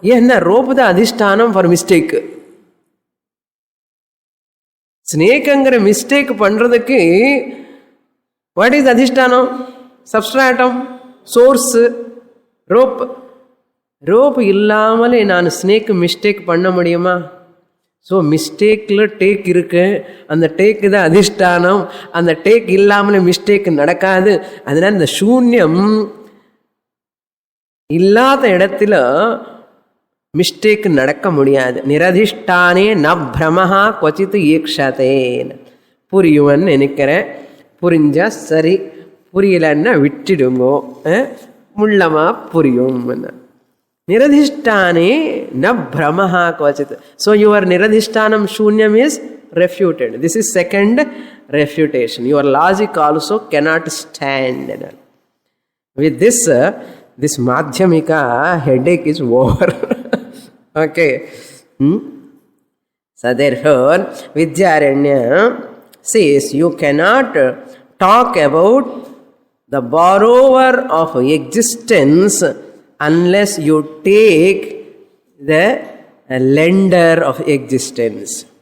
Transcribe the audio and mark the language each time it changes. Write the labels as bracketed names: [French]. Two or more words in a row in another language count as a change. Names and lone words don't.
[English] Yeah, rope the adhishtanam for mistake. Snake angara mistake pandradhukku, what is adhishtanam? Substratum, source, rope. [Tamil] Rope இல்லாமல் நான் [English] snake mistake [Tamil] பண்ண முடியுமா? [English] So mistake la take irukku, and the take is adhishtanam, and the take illamale mistake nadakadu. [Tamil] அதனால the ஷூன்யம் இல்லாத இடத்துல mistake நடக்க முடியாது. [Sanskrit] निराधिष्ठाने न ब्रह्म क्वचित् ईक्षते. [Tamil] புரியும்னு நெனைக்கறேன். புரிஞ்சா சரி, புரியலன்னா விட்டுடுங்கோ. முழுமையா புரியும். [Sanskrit] निराधिष्ठाने न ब्रह्म क्वचित्. [English] So your niradhishtanam shunyam is refuted. This is second refutation. Your logic also cannot stand. With this, this madhyamika headache is over. Okay. So therefore, Vidyaranya says you cannot talk about the borrower of existence unless you take the lender of existence.